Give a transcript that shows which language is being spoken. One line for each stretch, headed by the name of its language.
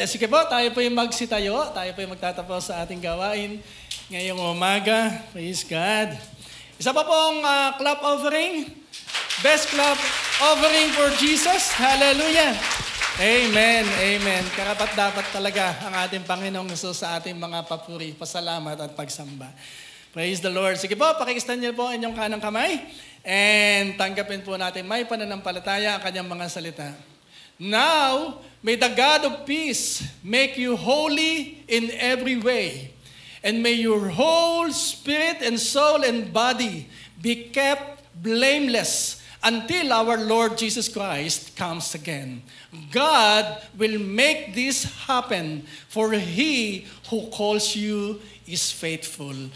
Filipino: Sige po, tayo po yung magsitayo. Tayo po yung magtatapos sa ating gawain ngayong umaga.
English: Praise God!
Filipino: Isa pa pong clap offering.
English: Best clap offering for Jesus. Hallelujah! Amen, amen.
Filipino: Karapat dapat talaga ang ating Panginoong Jesus sa ating mga papuri, pasalamat at pagsamba.
English: Praise the Lord.
Filipino: Sige po, pakistand niyo po inyong kanang kamay and tanggapin po natin may pananampalataya ang kanyang mga salita.
English: Now, may the God of peace make you holy in every way, and may your whole spirit and soul and body be kept blameless until our Lord Jesus Christ comes again. God will make this happen, for He who calls you is faithful.